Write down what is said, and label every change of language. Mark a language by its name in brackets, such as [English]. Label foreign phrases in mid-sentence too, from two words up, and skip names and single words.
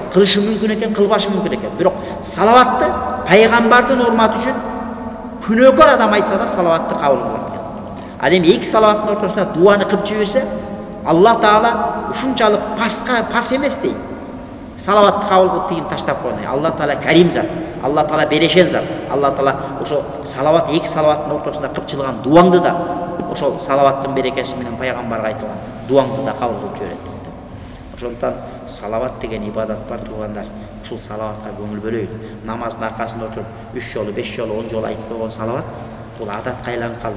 [Kyrgyz] Кылышы мүмкүн экен, кылбашы мүмкүн экен. Бирок салаватты пайгамбардын урматы үчүн күнөөкөр адам айтса да салаватты кабыл кылат экен. Ал эми 2 салаваттын ортосунда дуаны кылып жиберсе, Алла Таала ушунчалык пас эмес дейт. Салаватты кабыл кылып тигин таштап койгон. Алла Таала карим зат, Алла Таала берешен зат. Алла Таала ошо салават, 2 салаваттын ортосунда кылчылган дуаңды да ошол салаваттын берекеси менен пайгамбарга айтылган дуаңды да кабыл кылып жиберет дейт. Ошондуктан салават деген ибадат бар туугандар. Ушул салаватка көңүл бөлөйүн. Намаздын аркасында отуруп 3 жолу, 5 жолу, 10 жолу айтып койгон салават бул адатка айланып калды.